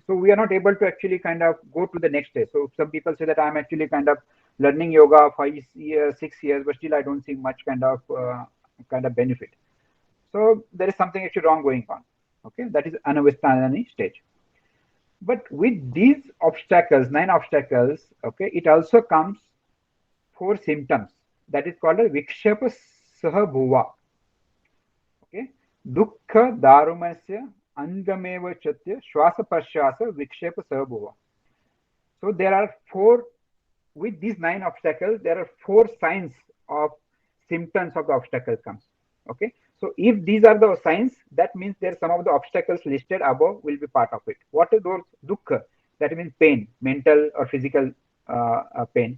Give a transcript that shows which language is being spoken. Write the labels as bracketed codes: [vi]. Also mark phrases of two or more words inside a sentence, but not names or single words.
[en] So we are not able to actually kind of go to the next stage. So some people say that I'm actually kind of learning yoga 5 years, 6 years, but still I don't see much kind of benefit. So there is something actually wrong going on. Okay, that is anavasthanani stage. But with these obstacles, 9 obstacles, okay, it also comes 4 symptoms. That is called a [sa] vikshepa saha bhuva. Okay, Dukkha darumasya angameva chatya shwasa prashwasa vikshepa sabhuva. [en] So there are four, with these 9 obstacles, there are 4 signs of symptoms of the obstacle comes. Okay. So if these are the signs, that means there some of the obstacles listed above will be part of it. What are those? Dukkha, that means pain, mental or physical pain.